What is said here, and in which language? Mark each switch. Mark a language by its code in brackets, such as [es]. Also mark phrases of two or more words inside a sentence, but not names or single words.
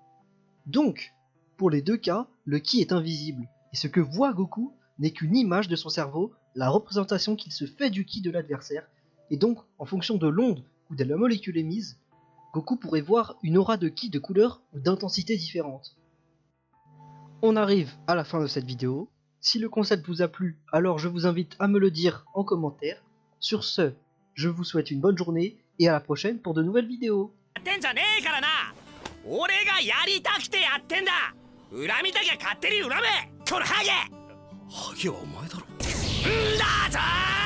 [fr] Donc, pour les deux cas, le ki est invisible, et ce que voit Goku n'est qu'une image de son cerveau, la représentation qu'il se fait du ki de l'adversaire, et donc, en fonction de l'onde ou de la molécule émise, Goku pourrait voir une aura de ki de couleur ou d'intensité différente. On arrive à la fin de cette vidéo. Si le concept vous a plu, alors je vous invite à me le dire en commentaire. Sur ce, je vous souhaite une bonne journée et à la prochaine pour de nouvelles vidéos. [ja] 俺がやりたくてやってんだ。恨みたきゃ勝手に恨め。このハゲ。ハゲはお前だろ。んだぞー。